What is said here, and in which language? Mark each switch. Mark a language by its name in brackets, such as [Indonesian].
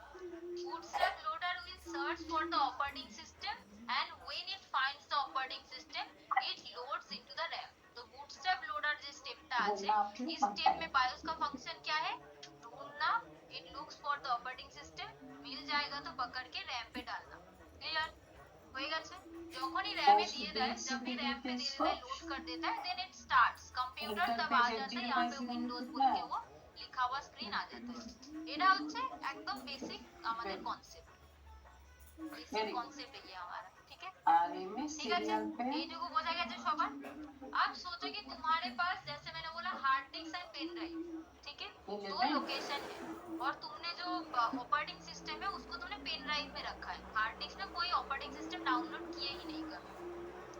[English] Bootstrap loader will search for the operating system and when it finds the operating system it loads into the RAM। [Hindi] तो bootstrap loader जो [Bangla] स्टेपটা আছে [Hindi] इस step में BIOS का function क्या है? ढूंढना, [English] it looks for the operating system, [Hindi] मिल जाएगा तो पकड़ के रैम पे डालना। [Bangla] क्लियर? হয়ে গেছে? যখনই র‍্যামে দিয়ে দেয়, [Hindi] जब भी रैम पे दे देता है, लोड कर देता है, [English] then it starts [Hindi] कंप्यूटर तब आ जाता है यहाँ पे विंडोज बोल के वो लिखा हुआ स्क्रीन आ जाता है। [Bangla] এটা হচ্ছে একদম বেসিক আমাদের কনসেপ্ট, বেসিক কনসেপ্ट [Hindi] है ये हमारा। ठीक है, ठीक है, [Bangla] এইটুকু বোঝা গেছে সবার। [Hindi] अब सोचो कि तुम्हारे पास जैसे मैंने बोला hard disk and pen drive, ठीक है, दो लोकेशन है और तुमने जो ऑपरेटिंग सिस्टम है उसको तुमने पेन ड्राइव में रखा है, हार्ड डिस्क में कोई ऑपरेटिंग सिस्टम डाउनलोड किए ही नहीं कभी।